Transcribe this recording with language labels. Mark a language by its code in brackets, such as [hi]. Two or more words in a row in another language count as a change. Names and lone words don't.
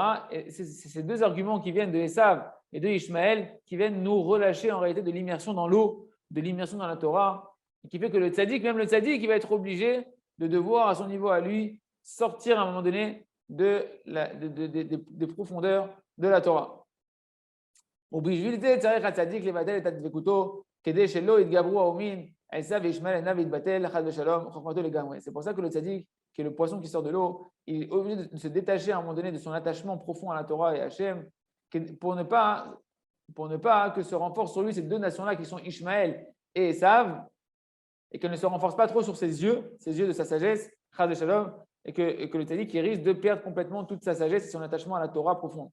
[fr] Et c'est ces deux arguments qui viennent de Esav et de Ishmaël qui viennent nous relâcher en réalité de l'immersion dans l'eau, de l'immersion dans la Torah, et qui fait que le tzaddik, même le tzaddik, il va être obligé de devoir, à son niveau à lui, sortir à un moment donné des profondeurs de la Torah. [he] ובשביל זה צריך הצדיק לבטל את הדבקותו כדי שלא יתגברו האומים עשיו וישמעאל עיניו ויתבטל חס ושלום חוכמתו לגמרי. [fr] C'est pour ça que le tzaddik, qui est le poisson qui sort de l'eau, il est obligé de se détacher à un moment donné de son attachement profond à la Torah et à Hachem pour ne pas que se renforcent sur lui ces deux nations-là qui sont Ishmaël et Esav, et qu'elle ne se renforce pas trop sur ses yeux de sa sagesse, [he] חס ושלום, [fr] et que le tzaddik risque de perdre complètement toute sa sagesse et son attachement à la Torah profonde.